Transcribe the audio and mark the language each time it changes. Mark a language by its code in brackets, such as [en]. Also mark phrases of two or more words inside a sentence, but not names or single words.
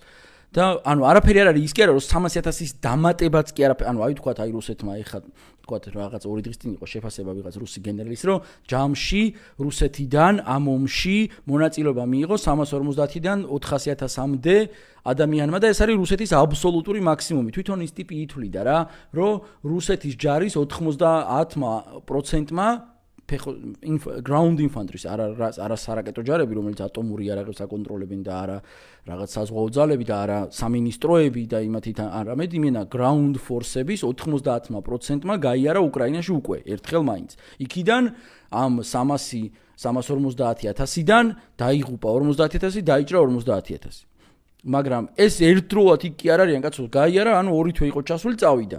[ka] და არაფერი არ არის ის კი არა რომ 300,000-ის დამატებაც კი არაფერი, აი თქვათ აი რუსეთმა ეხა თქვათ რაღაც 2 დღის წინ იყო შეფასება ვიღაც რუსი გენერალის რომ ჯამში რუსეთიდან ამ ომში მონაწილეობა მიიღო 350-დან 400,000-მდე ადამიანმა და ეს არის რუსეთის აბსოლუტური მაქსიმუმი. თვითონ ის ტიპი ითვლიდა რა, რომ რუსეთის ჯარის 90%-მა [en] ground infantry [ka] არა სარაკეტო ჯარები, რომელიც ატომური იარაღებს აკონტროლებენ და არა რაღაც საზღვაო ძალები და არა სამინისტროები და იმათთან არამედ იმენა [en] ground force-ების [ka] 90%-მა გაიარა უკრაინაში უკვე ერთხელ მაინც. იქიდან ამ 350,000-დან დაიღუპა 50,000, დაიჭრა 50,000. მაგრამ ეს ერთდროულად იქ კი არ არიან კაცო, გაიარა, 2 თვე იყო ჩასული, წავიდა.